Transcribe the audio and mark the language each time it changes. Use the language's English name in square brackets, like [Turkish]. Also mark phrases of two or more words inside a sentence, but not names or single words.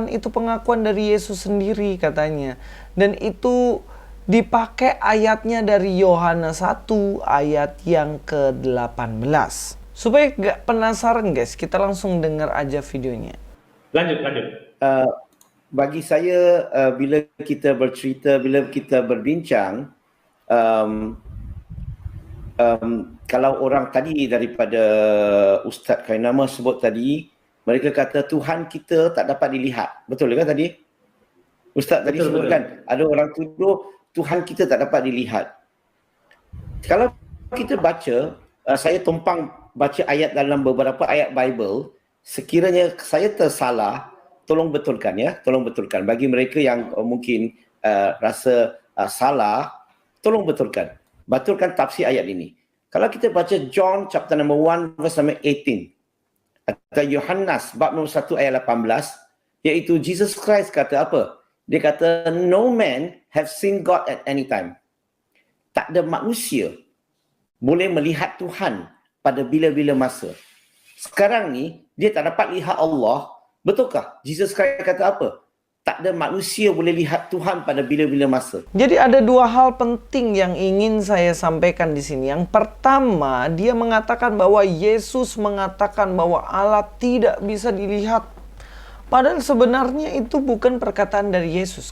[Indonesian] Itu pengakuan dari Yesus sendiri katanya. Dan itu dipakai ayatnya dari Yohanes 1 ayat yang ke-18. Supaya nggak penasaran guys, kita langsung dengar aja videonya. Lanjut. [Malay] Bagi saya, bila kita bercerita, bila kita berbincang, kalau orang tadi daripada Ustaz Kainama sebut tadi, mereka kata Tuhan kita tak dapat dilihat. Betul kan tadi? Ustaz tadi sebutkan, ada orang tuduh Tuhan kita tak dapat dilihat. Kalau kita baca, saya tumpang baca ayat dalam beberapa ayat Bible, sekiranya saya tersalah, tolong betulkan ya, tolong betulkan. Bagi mereka yang mungkin rasa salah, tolong betulkan. Betulkan tafsir ayat ini. Kalau kita baca [English] John chapter number 1 verse number 18 [Malay] atau Yohanes bab nombor 1 ayat 18, iaitu Jesus Christ kata apa? Dia kata, [English] no man have seen God at any time. [Malay] Tak ada manusia boleh melihat Tuhan pada bila-bila masa. Sekarang ni dia tak dapat lihat Allah. Betulkah? Jesus Christ kata apa? Tak ada manusia boleh lihat Tuhan pada bila-bila masa. [Indonesian] Jadi ada dua hal penting yang ingin saya sampaikan di sini. Yang pertama, dia mengatakan bahwa Yesus mengatakan bahwa Allah tidak bisa dilihat. Padahal sebenarnya itu bukan perkataan dari Yesus.